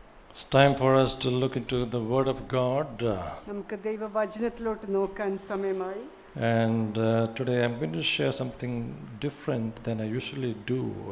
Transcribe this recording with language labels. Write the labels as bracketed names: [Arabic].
[English] It's time for us to look into the Word of God. [Malayalam] നമുക്ക് ദൈവവചനത്തിലോട്ട് നോക്കാൻ സമയമായി. [English] And today I'm going to share something different than I usually do.